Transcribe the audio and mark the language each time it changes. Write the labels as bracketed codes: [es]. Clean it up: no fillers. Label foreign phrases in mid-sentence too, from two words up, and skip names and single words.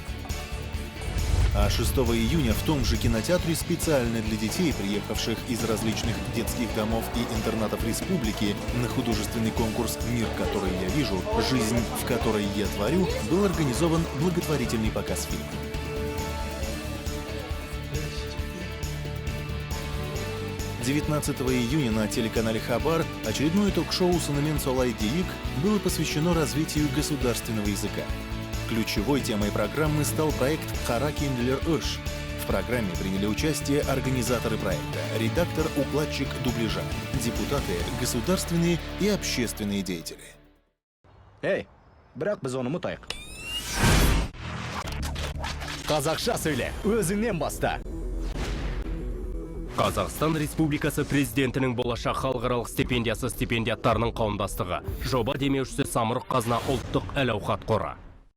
[ru] А 6 июня в том же кинотеатре специально для детей, приехавших из различных детских домов и интернатов республики, на художественный конкурс «Мир, который я вижу, жизнь, в которой я творю», был организован благотворительный показ фильма. 19 июня на телеканале «Хабар» очередное ток-шоу «Сунымен Солай Дейик» было посвящено развитию государственного языка. Ключевой темой программы стал проект «Қара киімділер үш». В программе приняли участие организаторы проекта, редактор, укладчик дубляжа, депутаты, государственные и общественные деятели. [kk] Бірақ біз оны ұмытайық. Қазақша сөйле, өзіңнен баста. Қазақстан Республикасы президентінің болашақ халықаралық стипендиясы стипендиаттарының қауымдастығы. Жоба демеушісі Самұрық Қазына ұлттық әл-ауқат қоры.